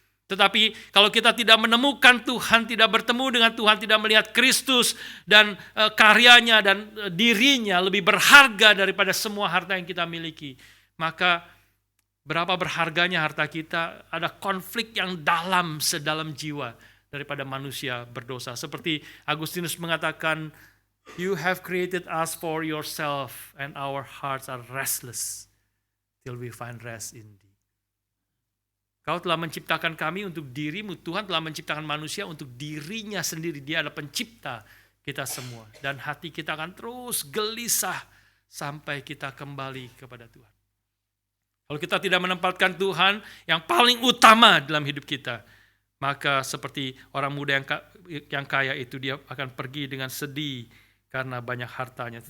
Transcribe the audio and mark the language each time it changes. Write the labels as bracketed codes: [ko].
[id] Tetapi kalau kita tidak menemukan Tuhan, tidak bertemu dengan Tuhan, tidak melihat Kristus dan karyanya dan dirinya lebih berharga daripada semua harta yang kita miliki, maka berapa berharganya harta kita, ada konflik yang dalam sedalam jiwa. daripada manusia berdosa. Seperti Agustinus mengatakan, [en] "You have created us for yourself and our hearts are restless till we find rest in thee." [id] Kau telah menciptakan kami untuk dirimu. Tuhan telah menciptakan manusia untuk dirinya sendiri. Dia adalah pencipta kita semua. Dan hati kita akan terus gelisah sampai kita kembali kepada Tuhan. Kalau kita tidak menempatkan Tuhan yang paling utama dalam hidup kita, maka seperti orang muda yang kaya itu, dia akan pergi dengan sedih karena banyak hartanya.